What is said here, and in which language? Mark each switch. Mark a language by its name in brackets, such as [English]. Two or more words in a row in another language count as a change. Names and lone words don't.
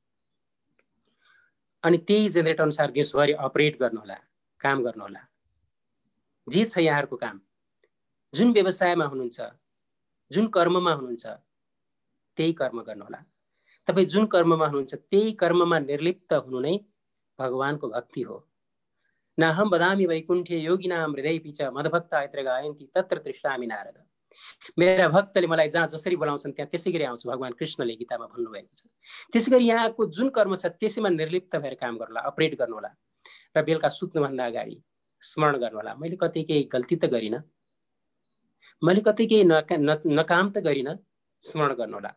[Nepali] अनि त्यही जेनेरेट अनुसार दिवसभरि अपरेट गर्नुहोला, काम गर्नुहोला। जे छ यहाँहरूको काम, जुन व्यवसायमा हुनुहुन्छ, जुन कर्ममा हुनुहुन्छ, त्यही कर्म गर्नुहोला। तपाईँ जुन कर्ममा हुनुहुन्छ त्यही कर्ममा निर्लिप्त हुनु नै भगवानको भक्ति हो। [Sanskrit] नाहम वदामि वैकुण्ठे योगिनाम हृदयेऽपि च मद्भक्ता यत्र गायन्ति तत्र तृष्णामि नारद। [Nepali] मेरा भक्तले मलाई जहाँ जसरी बोलाउँछन् त्यहाँ त्यसै गरी आउँछु, भगवान कृष्णले गीतामा भन्नुभएको छ। त्यसै गरी यहाँको जुन कर्म छ त्यसैमा निर्लिप्त भएर काम गर्नुहोला, अपरेट गर्नुहोला। र बेलुका सुत्नुभन्दा अगाडि स्मरण गर्नुहोला, मैले कतै केही गल्ती त गरिनँ, मैले कतै केही नकाम त गरिनँ, स्मरण गर्नुहोला।